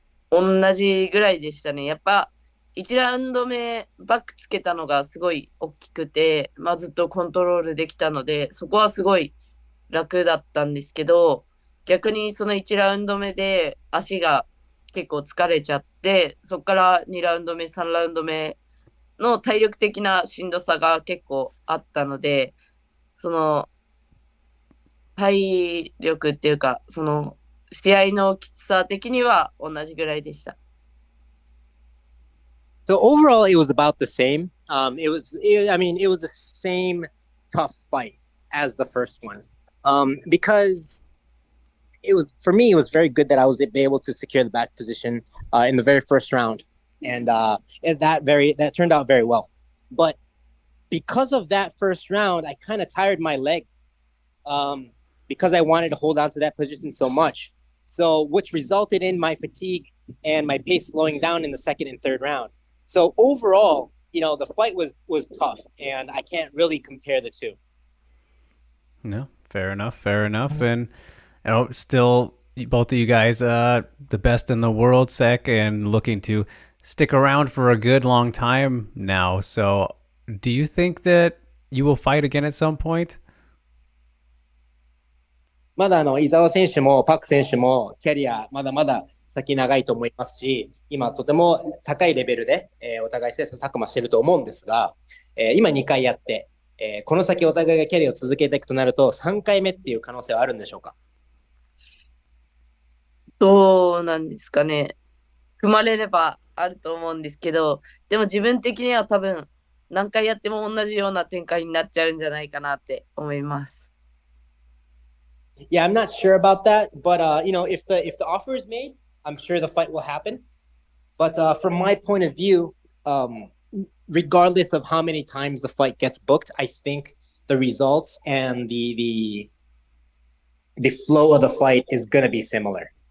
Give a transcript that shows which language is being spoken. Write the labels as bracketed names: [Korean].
[Japanese] 同じぐらいでしたね。やっぱ1ラウンド目バックつけたのがすごい大きくて、ずっとコントロールできたので、そこはすごい楽だったんですけど、逆にその1ラウンド目で足が結構疲れちゃって、そこから2ラウンド目、3ラウンド目の体力的なしんどさが結構あったので、その体力っていうか、その試合のきつさ的には同じぐらいでした。 [English] So overall, it was about the same. It was the same tough fight as the first one, because it was, for me, it was very good that I was able to secure the back position in the very first round. and that turned out very well. But because of that first round, I kind of tired my legs because I wanted to hold on to that position so much. So which resulted in my fatigue and my pace slowing down in the second and third round. So overall, the fight was tough, and I can't really compare the two. No, fair enough. And still both of you guys the best in the world, Sek, and looking to stick around for a good long time now. So do you think that you will fight again at some point? [Japanese] まだ伊沢選手もパク選手もキャリアまだまだ先長いと思いますし、今とても高いレベルで、お互い切磋琢磨していると思うんですが、今2回やって、この先お互いがキャリアを続けていくとなると3回目っていう可能性はあるんでしょうか？どうなんですかね。組まれればあると思うんですけど、でも自分的には多分何回やっても同じような展開になっちゃうんじゃないかなって思います。 [English] Yeah, I'm not sure about that, but if the offer is made, I'm sure the fight will happen. But from my point of view, regardless of how many times the fight gets booked, I think the results and the flow of the fight is going to be similar.